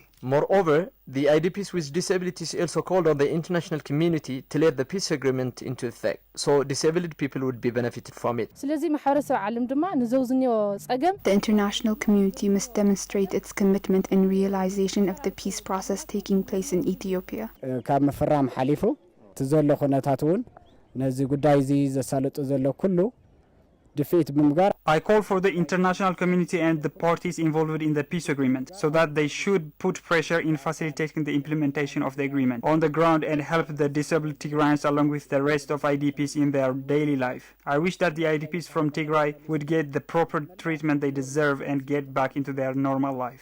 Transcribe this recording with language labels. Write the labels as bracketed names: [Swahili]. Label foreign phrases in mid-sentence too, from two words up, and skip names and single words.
[English] Moreover, the IDPs with disabilities also called on the international community to let the peace agreement into effect, so disabled people would be benefited from it. The international community must demonstrate its commitment and realization of the peace process taking place in Ethiopia. [Tigrinya] ካብ ምፍራም ሓሊፉ ትዘሎ ኩነታት እውን ነዚ ጉዳይ እዚ ዘሳልጡ ዘሎ ኩሉ defeat ብምግባር [English] I call for the international community and the parties involved in the peace agreement so that they should put pressure in facilitating the implementation of the agreement on the ground and help the disabled Tigrayans along with the rest of IDPs in their daily life. I wish that the IDPs from Tigray would get the proper treatment they deserve and get back into their normal life.